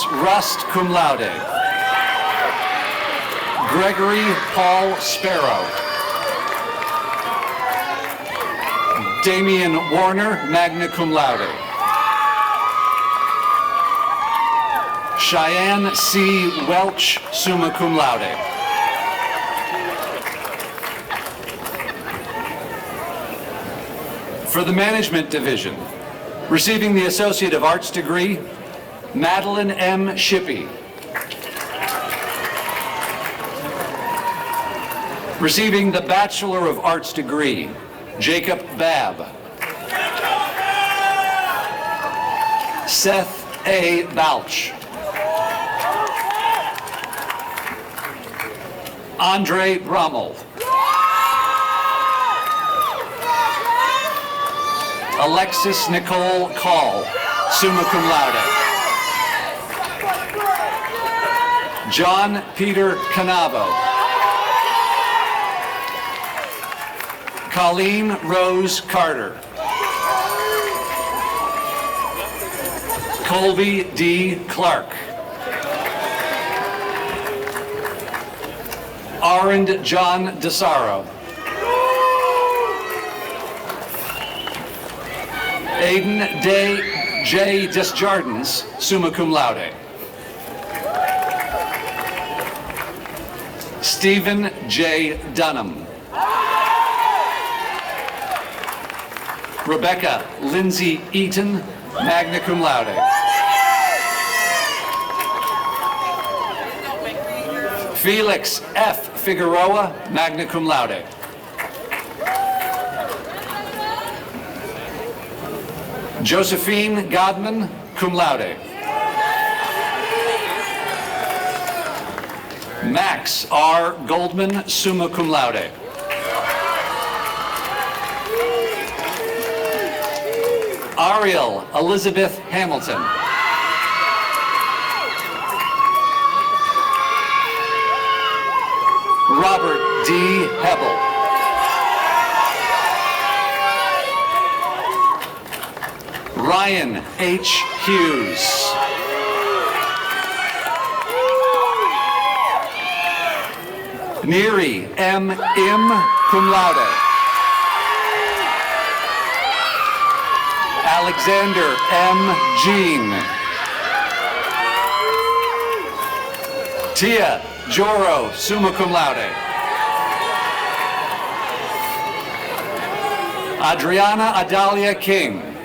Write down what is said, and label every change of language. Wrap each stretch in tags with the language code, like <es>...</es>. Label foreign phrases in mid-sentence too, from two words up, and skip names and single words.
<la>Rust, cum laude.</la> <en>Gregory Paul Sparrow. Damian Warner,</en> <la>magna cum laude. Cheyenne C. Welch, summa cum laude.</la> <en>For the Management Division, receiving the Associate of Arts degree, Madeline M. Shippey. Receiving the Bachelor of Arts degree, Jacob Babb. Seth A. Balch. Andre Rommel. Alexis Nicole Call,</en> <la>summa cum laude.</la> <en>John Peter Canavo. Colleen Rose Carter. Colby D. Clark. Arend John DeSaro. Aiden Day J.</en> <la>Desjardins, summa cum laude.</la> <en>Stephen J. Dunham.</en> <la>Rebecca Lindsay Eaton, magna cum laude.</la> <en>Felix F.</en> <la>Figueroa, magna cum laude. Josephine Godman, cum laude.</la> <en>Max R.</en> <la>Goldman, summa cum laude.</la> <en>Ariel Elizabeth Hamilton. Robert D. Hebel. Ryan H. Hughes. Neri M. Im,</en> <la>cum laude. Alexander M. Jean. Tia Joro, summa cum laude.</la> <en>Adriana Adalia King.</en>